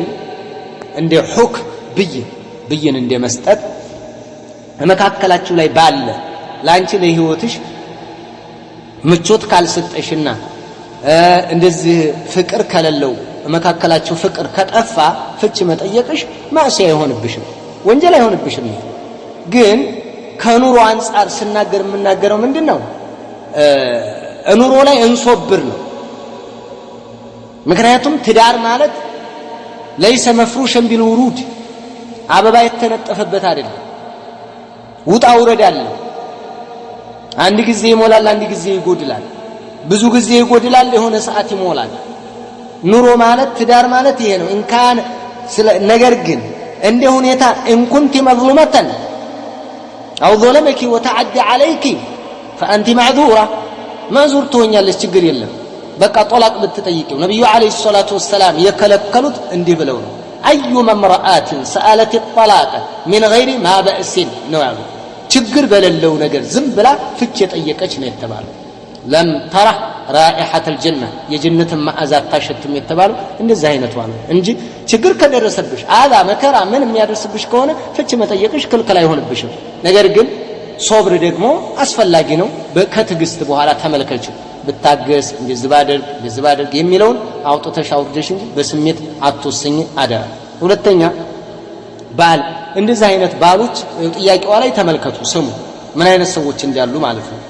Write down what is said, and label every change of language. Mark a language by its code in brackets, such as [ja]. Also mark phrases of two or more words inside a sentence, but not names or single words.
[am] እንደ ሁክም ብይን እንደ መስጠት መካከላችሁ ላይ ባለ ላንቺ ለህይወትሽ ምቾት ካልሰጠሽና እንደዚህ ፍቅር ከሌለው መካከላችሁ ፍቅር ከጠፋ ፍች መጠየቅሽ ማዕሲያ አይሆንብሽም ወንጀል አይሆንብሽም ግን ከኑሮ አንፃር ስናገር የምናገረው ምንድነው ኑሮ ላይ እንሶብር ነው ምክንያቱም ትዳር ማለት [ar] ليس مفروشا بالورود [am] አበባ የተነጠፈበት አይደለም ውጣ ውረድ አለ አንድ ጊዜ ይሞላል አንድ ጊዜ ይጎድላል ብዙ ጊዜ ይጎድላል የሆነ ሰዓት ይሞላል ኑሮ ማለት ትዳር ማለት ይሄ ነው እንካን ነገር ግን እንደ ሁኔታ [ar] ان كنت مظلومه او ظلمك وتعدى عليك فانت معذوره معذور [am] ትሆኛለሽ ችግር የለም በቃ ጦላቅ ብትጠይቂው ነብዩ [ar] عليه الصلاة وسلم [am] የከለከሉት እንዲህ ብለው ነው [ar] ايما امراه سالت الطلاق من غير ما باس [am] ነው ያሉ ችግር በሌለው ነገር ዝም ብላ ፍች የጠየቀች ነው የተባለው [ar] لم ترح رائحه الجنه [am] የጀነት ማዕዛ ታሸትም የተባለው እንደዛ አይነቷ ነው እንጂ ችግር ከደረሰብሽ አላ መከራ ምን የሚያደርስብሽ ከሆነ ፍች መጠየቅሽ ክልክል አይሆንብሽም ነገር ግን ሶብር ደግሞ አስፈላጊ ነው ከትግስት በኋላ ተመልከች ብታገስ እንደዚህ ባደርግ የሚለውን አውጥተሽ አውርደሽ እንጂ በስሜት አትወስኝ አደራ ሁለተኛ ባል እንደዚህ አይነት ባሎች ጥያቄዋ ላይ ተመልከቱ ስሙ ምን አይነት ሰዎች እንዳሉ ማለት ነው